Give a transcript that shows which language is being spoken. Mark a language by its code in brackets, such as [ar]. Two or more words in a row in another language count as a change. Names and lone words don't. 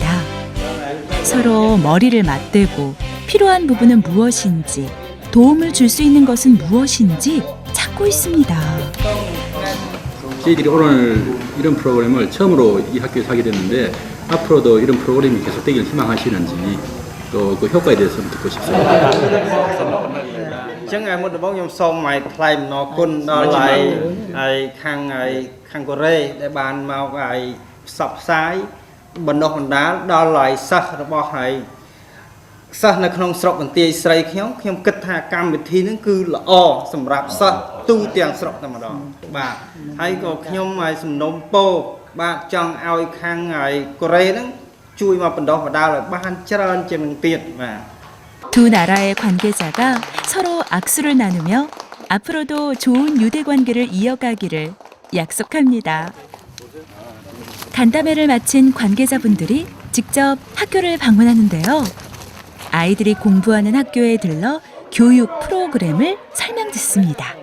[ko] 서로 머리를 맞대고 필요한 부분은 무엇인지, 도움을 줄 수 있는 것은 무엇인지 찾고 있습니다. 저희들이 오늘 이런 프로그램을 처음으로 이 학교에서 하게 됐는데 앞으로도 이런 프로그램이 계속되길 희망하시는지 또 그 효과에 대해서 듣고 싶습니다. [km] ចឹងឯមុនដំបូងខ្ញុំសូមឲ្យថ្លែងអំណរគុណដល់ហើយខាងកូរ៉េដែលបានមកឲ្យផ្សព្វផ្សាយបណ្ដុះបណ្ដាលដល់ឲ្យសិស្សរបស់ហើយសិស្សនៅក្នុងស្រុកបន្ទាយស្រីខ្ញុំគិតថាកម្មវិធីនេះគឺល្អសម្រាប់សិស្សទូទាំងស្រុកតែម្ដងបាទហើយក៏ខ្ញុំឲ្យសំណូមពរបាទចង់ឲ្យខាងហើយកូរ៉េហ្នឹងជួយមកបណ្ដុះបណ្ដាលឲ្យបានច្រើនជាងនឹងទៀតបាទ [ko] 두 나라의 관계자가 서로 악수를 나누며 앞으로도 좋은 유대 관계를 이어가기를 약속합니다. 간담회를 마친 관계자분들이 직접 학교를 방문하는데요. 아이들이 공부하는 학교에 들러 교육 프로그램을 설명 듣습니다.